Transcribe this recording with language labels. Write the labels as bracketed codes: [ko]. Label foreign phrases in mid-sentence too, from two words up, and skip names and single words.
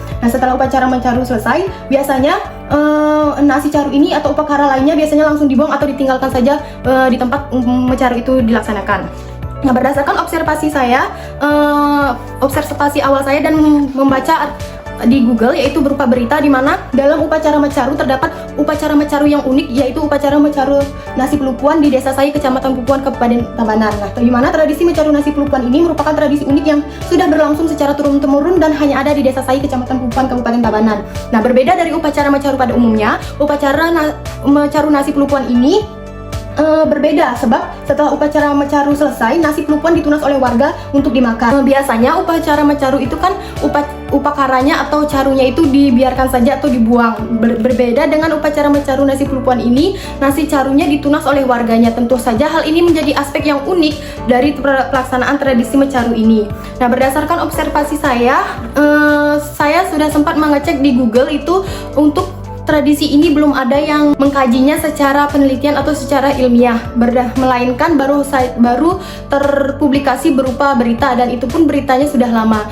[id] Nah, setelah upacara mecaru selesai, biasanya nasi caru ini atau upakara lainnya biasanya langsung dibuang atau ditinggalkan saja di tempat mecaru itu dilaksanakan. Nah, berdasarkan observasi saya, observasi awal saya dan membaca di Google, yaitu berupa berita di mana dalam upacara mecaru terdapat upacara mecaru yang unik, yaitu upacara mecaru nasi pelupuan di Desa Sai, Kecamatan Pupuan, Kabupaten Tabanan. Nah, di mana tradisi mecaru nasi pelupuan ini merupakan tradisi unik yang sudah berlangsung secara turun-temurun dan hanya ada di Desa Sai, Kecamatan Pupuan, Kabupaten Tabanan. Nah, berbeda dari upacara mecaru pada umumnya, upacara mecaru nasi pelupuan ini berbeda, sebab setelah upacara mecaru selesai, nasi pelupuan ditunas oleh warga untuk dimakan. Biasanya upacara mecaru itu kan upakaranya atau carunya itu dibiarkan saja atau dibuang. Berbeda dengan upacara mecaru nasi pelupuan ini, nasi carunya ditunas oleh warganya. Tentu saja hal ini menjadi aspek yang unik dari pelaksanaan tradisi mecaru ini. Nah, berdasarkan observasi saya sudah sempat mengecek di Google itu untuk tradisi ini belum ada yang mengkajinya secara penelitian atau secara ilmiah, melainkan baru terpublikasi berupa berita, dan itu pun beritanya sudah lama.